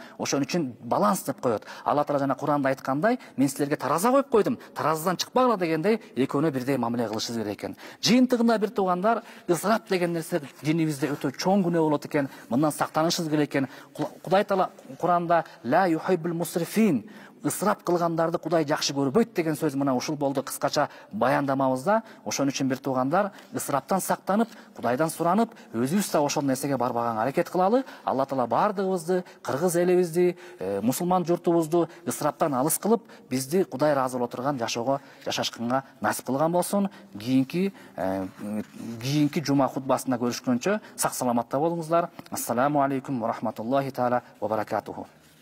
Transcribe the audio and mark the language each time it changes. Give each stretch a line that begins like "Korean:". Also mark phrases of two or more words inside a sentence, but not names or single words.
Kyrgyz: Ошон үчүн баланс деп коет. Алла Таала жана Куранда айткандай, мен силерге тараза коюп койдум, таразадан чыкпагыла дегендей, экөөнө бирдей мамиле кылышыбыз керек экен. Жыйынтыгында бир туугандар, ысырап деген нерсе динибизде өтө чоң күнөө болот экен, мындан сактанышыбыз керек экен. Кудай Таала Куранда
Arabic: لا يحب المسرفين,
Kyrgyz: ысырап кылгандарды Кудай жакшы көрбөйт деген сөз мына ушул болду кыскача баяндамабызда. Ошон үчүн бир туугандар ысыраптан сактанып, Кудайдан суранып, өзүбүз да ошол нерсеге барбаганга аракет кылалы. Алла Таала бардыгыбызды, кыргыз элибизди, мусулман журтубузду ысыраптан алыс кылып, бизди Кудай ыраазы боло турган жашашканга насип кылган болсун. Кийинки жума хутбасында көрүшкөнчө сак саламатта болуңуздар.
Arabic: السلام عليكم ورحمة الله تعالى وبركاته.